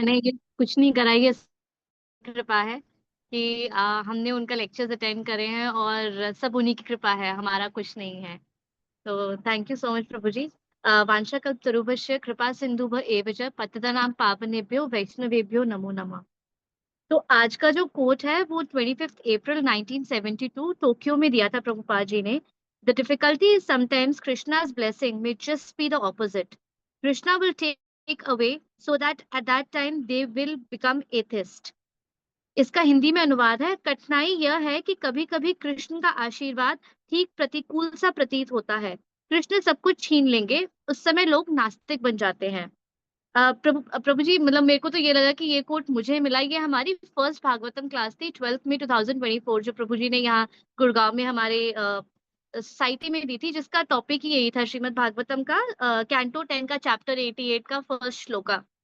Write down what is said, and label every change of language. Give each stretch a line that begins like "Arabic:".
Hindi: मैंने ये कुछ नहीं करा, ये कृपा है कि हमने उनका लेक्चर्स अटेंड करे हैं और सब उन्हीं की कृपा है, हमारा कुछ नहीं है। तो थैंक यू सो मच प्रभु जी।
Sanskrit: वांछाकल्पतरुभ्यश्च कृपा सिंधुभ एव च पतितानां पावनेभ्यो वैष्णवेभ्यो नमो नमः।
Hindi: तो आज का जो कोट है वो 25 अप्रैल 1972 टोक्यो में दिया था प्रभुपाद जी ने।
English: The difficulty is sometimes Krishna's blessing may just be the opposite. Krishna will take away so that at that time they will become atheist.
Hindi: इसका हिंदी में अनुवाद है, कठिनाई यह है कि कभी कभी कृष्ण का आशीर्वाद ठीक प्रतिकूल सा प्रतीत होता है। कृष्ण सब कुछ छीन लेंगे, उस समय लोग नास्तिक बन जाते हैं। प्रभु जी, मतलब मेरे को तो ये लगा कि ये कोट मुझे मिला, ये हमारी फर्स्ट भागवतम क्लास थी 12 मई 2024, जो प्रभु जी ने यहाँ गुड़गांव में हमारे सोसाइटी में दी थी, जिसका टॉपिक ही यही था, श्रीमद् भागवतम का कैंटो 10 का चैप्टर 88 का फर्स्ट श्लोका।